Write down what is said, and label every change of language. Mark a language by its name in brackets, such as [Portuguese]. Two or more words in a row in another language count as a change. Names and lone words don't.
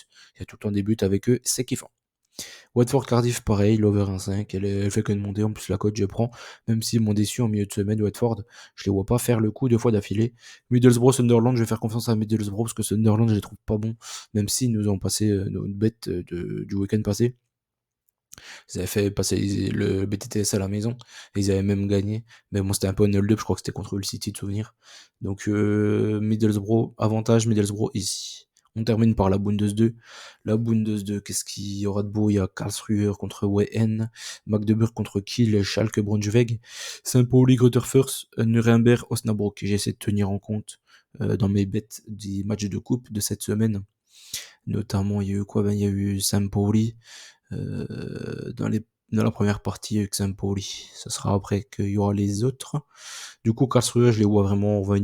[French] Il y a tout le temps des buts avec eux, c'est kiffant. Watford Cardiff, pareil, l'over 1,5, elle fait que de monter, en plus la cote je prends, même s'ils m'ont déçu en milieu de semaine, Watford, je les vois pas faire le coup 2 fois d'affilée. Middlesbrough, Sunderland, je vais faire confiance à Middlesbrough, parce que Sunderland, je les trouve pas bons, même s'ils nous ont passé notre bête du week-end passé. Ils avaient fait passer le BTTS à la maison, et ils avaient même gagné, mais bon, c'était un peu un hold-up, je crois que c'était contre le City de souvenir. Donc, Middlesbrough, avantage Middlesbrough ici. On termine par la Bundes 2. La Bundes 2, qu'est-ce qu'il y aura de beau? Il y a Karlsruhe contre Wien, Magdeburg contre Kiel, Schalke, Braunschweig, Saint-Pauli, Greuther Fürth, Nuremberg, Osnabrück. J'essaie de tenir en compte dans mes bêtes des matchs de coupe de cette semaine. Notamment, il y a eu quoi? Ben, il y a eu Saint-Pauli dans la première partie avec Saint-Pauli. Ça sera après qu'il y aura les autres. Du coup, Karlsruhe, je les vois vraiment revenir.